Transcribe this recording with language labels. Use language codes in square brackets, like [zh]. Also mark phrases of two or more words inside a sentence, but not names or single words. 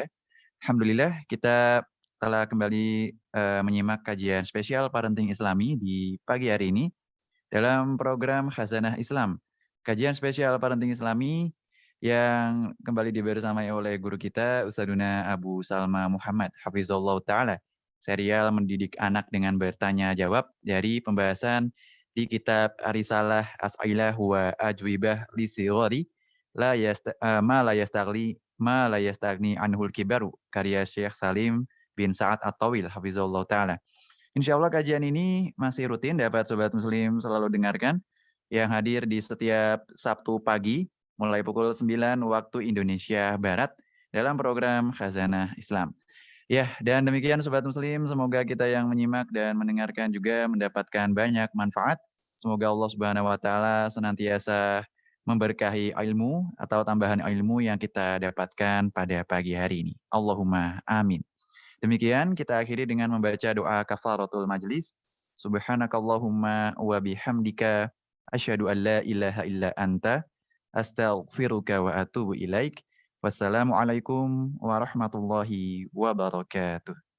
[id] Alhamdulillah kita telah kembali menyimak kajian spesial Parenting Islami di pagi hari ini dalam program Khazanah Islam. Kajian spesial Parenting Islami yang kembali dibersamai oleh guru kita Ustadzuna Abu Salma Muhammad [ar] حفظه الله تعالى. [id] Serial mendidik anak dengan bertanya jawab dari pembahasan di kitab Arisalah As'ilah wa Ajwibah li Sighari ma la yastagni anhul kibaru karya Syekh Salim bin Sa'ad At-Tawil [ar] حفظه الله تعالى. [id] Insyaallah kajian ini masih rutin dapat sobat muslim selalu dengarkan yang hadir di setiap Sabtu pagi mulai pukul 9 waktu Indonesia Barat dalam program Khazanah Islam. Ya, dan demikian sobat muslim, semoga kita yang menyimak dan mendengarkan juga mendapatkan banyak manfaat. Semoga Allah [ar] سبحانه وتعالى [id] senantiasa memberkahi ilmu atau tambahan ilmu yang kita dapatkan pada pagi hari ini. [ar] اللهم آمين. [id] Demikian kita akhiri dengan membaca doa [ar] كفارة المجلس. سبحانك اللهم وبحمدك أشهد أن لا إله إلا أنت أستغفرك وأتوب إليك. والسلام عليكم ورحمة الله وبركاته.